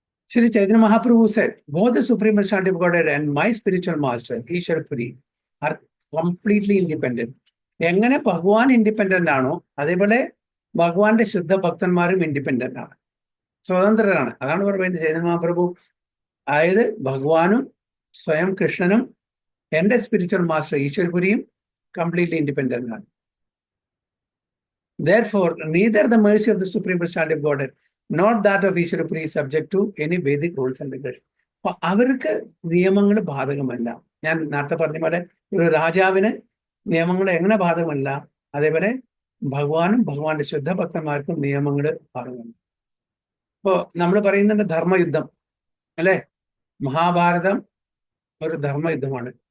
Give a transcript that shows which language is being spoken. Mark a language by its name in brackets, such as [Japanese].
[English] Shri Chaitanya Mahaprabhu said, both the Supreme Personality of Godhead and my spiritual master, Ishwar Puri, are completely independent. [Malayalam] എങ്ങനെ ഭഗവാൻ independent ആണോ അതേപോലെ ഭഗവാന്റെ ശുദ്ധ ഭക്തന്മാരും independent ആണ്, സ്വതന്ത്രരാണ്. അതാണ് പറയുന്നത് ചൈതന്യ മഹാപ്രഭു. അതായത് ഭഗവാനും സ്വയം കൃഷ്ണനും എൻ്റെ സ്പിരിച്വൽ മാസ്റ്റർ ഈശ്വരപുരിയും കംപ്ലീറ്റ്ലി ഇൻഡിപെൻഡന്റ് ആണ്. [English] Therefore, neither the mercy of the Supreme Personality of Godhead nor that of Ishwarapuri is subject to any Vedic rules and regulations. [Malayalam] അപ്പൊ അവർക്ക് നിയമങ്ങൾ ബാധകമല്ല. ഞാൻ നേരത്തെ പറഞ്ഞ പോലെ ഒരു രാജാവിന് നിയമങ്ങൾ എങ്ങനെ ബാധകമല്ല, അതേപോലെ ഭഗവാനും ഭഗവാന്റെ ശുദ്ധ ഭക്തന്മാർക്കും നിയമങ്ങൾ ബാധകമല്ല. ഇപ്പോ നമ്മൾ പറയുന്നുണ്ട് ധർമ്മയുദ്ധം അല്ലെ, മഹാഭാരതം ഒരു ധർമ്മയുദ്ധമാണ്.